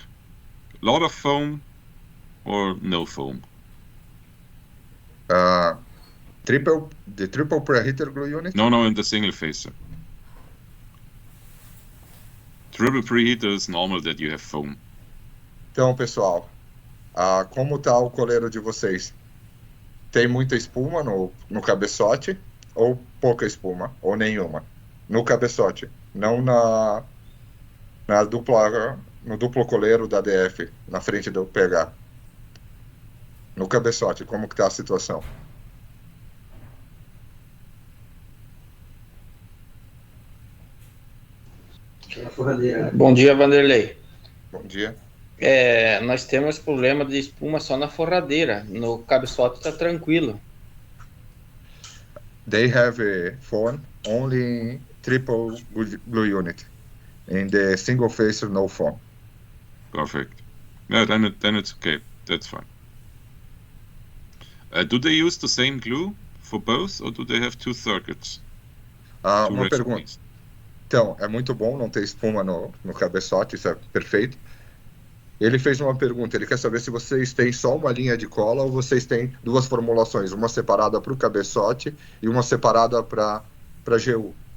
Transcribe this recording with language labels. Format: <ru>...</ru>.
<en>A lot of foam or no foam? The triple preheater glue unit? No, in the single phaser. Triple preheater is normal that you have foam.</en> <pt>Então, pessoal, como está o coleiro de vocês? Tem muita espuma no cabeçote ou pouca espuma? Ou nenhuma? No cabeçote, não no duplo coleiro da DF, na frente do PH. No cabeçote, como que está a situação? Bom dia, Wanderlei. Bom dia. Nós temos problema de espuma só na forradeira. No cabeçote está tranquilo.</pt> <en>They have a foam, only triple glue unit. In the single phaser, no foam. Perfect. Yeah, then it's okay. That's fine. Do they use the same glue for both, or do they have two circuits?</en> <pt>Uma pergunta. Então, é muito bom não ter espuma no cabeçote, isso é perfeito. Ele fez uma pergunta, ele quer saber se vocês têm só uma linha de cola ou vocês têm duas formulações, uma separada para o cabeçote e uma separada para GU.</pt>